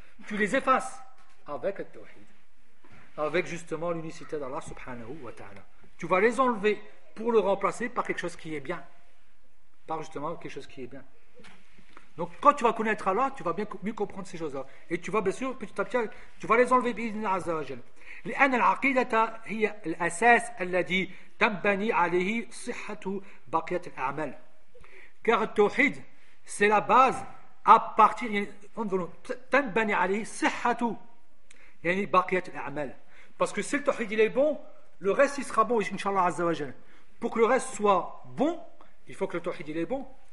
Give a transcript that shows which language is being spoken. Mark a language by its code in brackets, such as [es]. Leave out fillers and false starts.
[fr] Tu les effaces avec le tawhid. Avec justement l'unicité d'Allah subhanahu wa ta'ala. Tu vas les enlever pour le remplacer par quelque chose qui est bien. Par justement quelque chose qui est bien. Donc quand tu vas connaître Allah, tu vas bien mieux comprendre ces choses-là. Et tu vas bien sûr, petit à petit, tu vas les enlever. [ar] لأن العقيدة هي الأساس الذي تنبني عليه صحة بقية الأعمال. [fr] Car le tawhid, c'est la base à partir, [ar] تنبني عليه صحة يعني بقية الأعمال. [fr] Parce que si le tawhid il est bon, le reste il sera bon, inshallah azza wa jalla. Pour que le reste soit bon, il faut que le tawhid il est bon.